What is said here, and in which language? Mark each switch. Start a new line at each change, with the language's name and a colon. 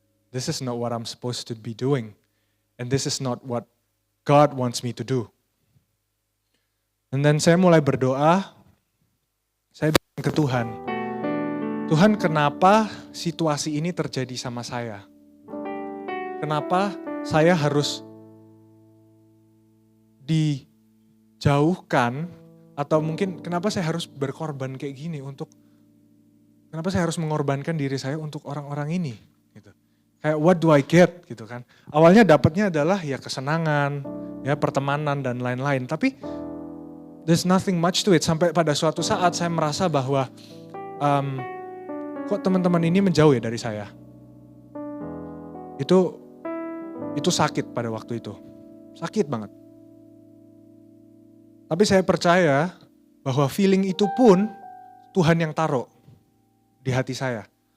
English: This is not what I'm supposed to be doing. And this is not what God wants me to do.
Indonesian: And then saya mulai berdoa, saya bilang ke Tuhan, Tuhan kenapa situasi ini terjadi sama saya? Kenapa saya harus dijauhkan, atau mungkin kenapa saya harus berkorban kayak gini kenapa saya harus mengorbankan diri saya untuk orang-orang ini? Gitu. Kayak
English: what do I get
Indonesian: gitu kan. Awalnya dapatnya adalah ya kesenangan, ya pertemanan dan lain-lain.
English: Tapi there's nothing much to it.
Indonesian: Sampai pada suatu saat saya merasa bahwa kok teman-teman ini menjauh ya dari saya. Itu sakit pada waktu itu. Sakit banget. Tapi saya percaya bahwa feeling itu pun Tuhan yang taruh di hati saya.